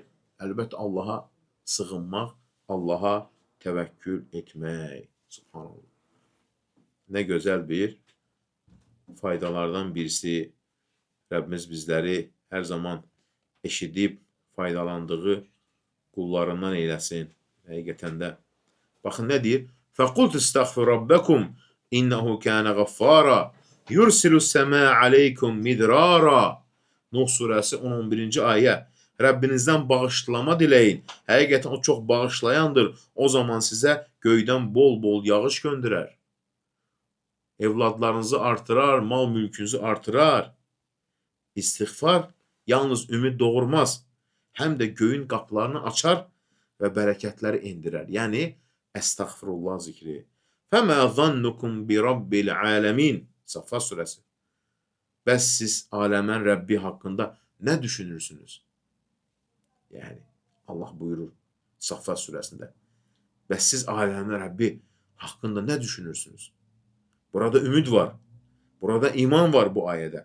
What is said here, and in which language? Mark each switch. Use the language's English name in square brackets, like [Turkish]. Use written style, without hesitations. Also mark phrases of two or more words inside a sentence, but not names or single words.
[Azerbaijani] Əlbəttə, Allaha sığınmaq, Allaha təvəkkül etmək. Subhanallah. Nə gözəl bir faydalardan birisi. Rəbbimiz bizləri hər zaman eşidib faydalandığı qullarından eyləsin. Həqiqətən də. Baxın, nə deyir? [Arabic] فَقُلْتُ اسْتَغْفِرْ رَبَّكُمْ إِنَّهُ كَانَ غَفَّارًا يُرْسِلُ السَّمَاءَ عَلَيْكُمْ مِدْرَارًا. [Azerbaijani] Nuh surəsi 11-ci ayə. Rəbbinizdən bağışlama diləyin. Həqiqətən o çox bağışlayandır. O zaman sizə göydən bol-bol yağış göndərər. Evladlarınızı artırar, mal mülkünüzü artırar. İstiğfar yalnız ümid doğurmaz. Həm də göyün qapılarını açar və bərəkətləri indirər. Yəni, əstəğfirullah zikri. [Arabic] فَمَا ظَنُّكُمْ بِرَبِّ الْعَالَمِينَ. [Azerbaijani] Saffat surəsi. Bəs siz aləmən Rəbbi haqqında nə düşünürsünüz? Yəni, Allah buyurur Saffat surəsində. Bəs siz aləmən Rəbbi haqqında nə düşünürsünüz? Burada ümid var. Burada iman var bu ayədə.